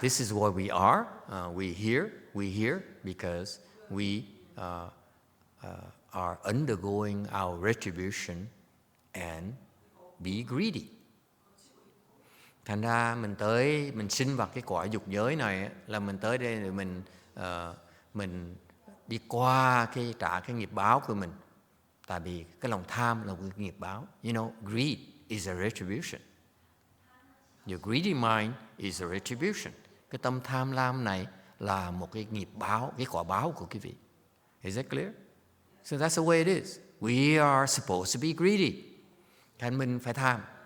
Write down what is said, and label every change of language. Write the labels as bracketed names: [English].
[English] This is where we are. We here because we are undergoing our retribution and be greedy. [Vietnamese] Thành ra mình sinh vào cái cõi dục giới này là mình tới đây để mình đi qua trả cái nghiệp báo của mình. Tại vì cái lòng tham là một nghiệp báo. [English] You know, greed is a retribution. Your greedy mind is a retribution. [Vietnamese] Cái tâm tham lam này là một cái nghiệp báo, cái quả báo của quý vị. [English] Is that clear? So that's the way it is. We are supposed to be greedy. [Vietnamese] Thành mình phải tham.